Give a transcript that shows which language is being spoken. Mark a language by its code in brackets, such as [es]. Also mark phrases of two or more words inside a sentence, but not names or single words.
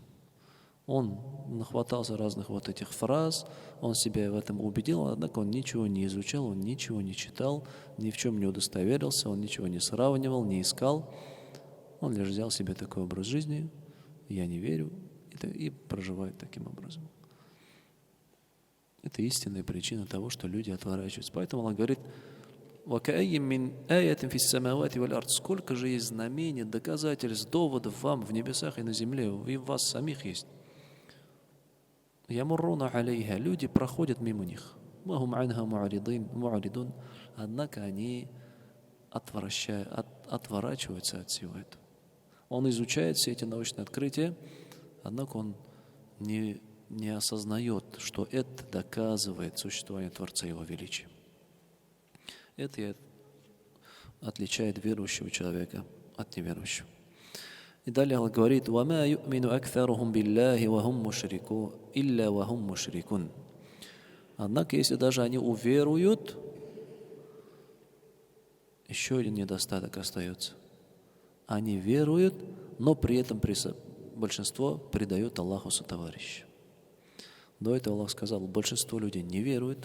[ru] Он нахватался разных этих фраз, он себя в этом убедил, однако он ничего не изучал, он ничего не читал, ни в чем не удостоверился, он ничего не сравнивал, не искал. Он лишь взял себе такой образ жизни, я не верю, и проживает таким образом. Это истинная причина того, что люди отворачиваются. Поэтому Аллах говорит: [ar] «وكأين من آية في السماوات والأرض». [ru] Сколько же есть знамений, доказательств, доводов вам в небесах и на земле, и в вас самих есть. [ar] يمرون عليها, [ru] люди проходят мимо них. [ar] وهم عنها معرضون, [ru] однако они отворачиваются от всего этого. Он изучает все эти научные открытия, однако он не осознает, что это доказывает существование Творца и Его величия. Это отличает верующего человека от неверующего. И далее Аллах говорит: [ar] «وما يؤمن أكثرهم بالله وهم مشركو، إلا وهم مشركون». [ru] Однако, если даже они уверуют, еще один недостаток остается. Они веруют, но при этом большинство предает Аллаху сотоварища. До этого Аллах сказал: большинство людей не верует.